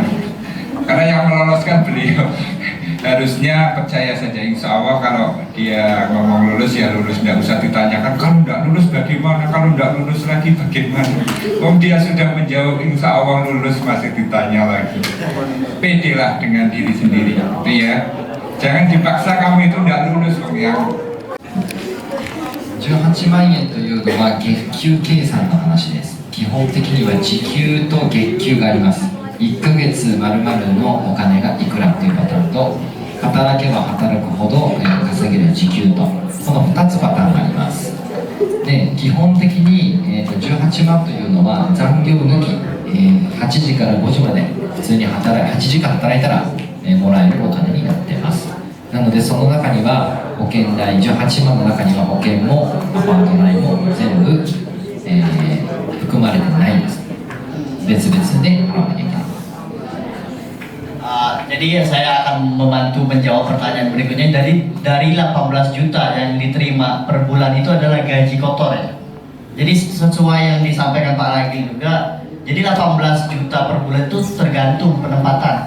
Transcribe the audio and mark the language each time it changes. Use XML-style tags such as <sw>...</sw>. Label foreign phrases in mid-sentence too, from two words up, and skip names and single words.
<id>Karena yang meloloskan beliau. Harusnya percaya saja,</id> <ar>إن شاء الله</ar> <id>kalau dia ngomong lulus ya lulus, tidak usah ditanyakan kalau tidak lulus bagaimana, kalau tidak lulus lagi bagaimana. Dia sudah menjawab</id> <ar>إن شاء الله</ar> <id>lulus, masih ditanya lagi. Pede lah dengan diri sendiri, itu ya. Jangan dipaksa kamu itu tidak lulus, yang</id> <ja>18 万円というのは月給計算の話です。基本的には時給と月給があります。1ヶ月丸々のお金がいくらっていうパターンと、働けば働くほど稼げる時給と、この2つパターンがあります。で、基本的に、18万というのは残業抜き、8時から5時まで普通に8時間働いたら、もらえるお金になっています。なのでその中には保険代、18万の中には保険もアパート代も全部、含まれてないです。別々で払わなきゃいけない。</ja> <id>Jadi ya saya akan membantu menjawab pertanyaan berikutnya. Dari 18 juta yang diterima per bulan itu adalah gaji kotor ya. Jadi sesuai yang disampaikan Pak Ragil juga, jadi 18 juta per bulan itu tergantung penempatan.</id>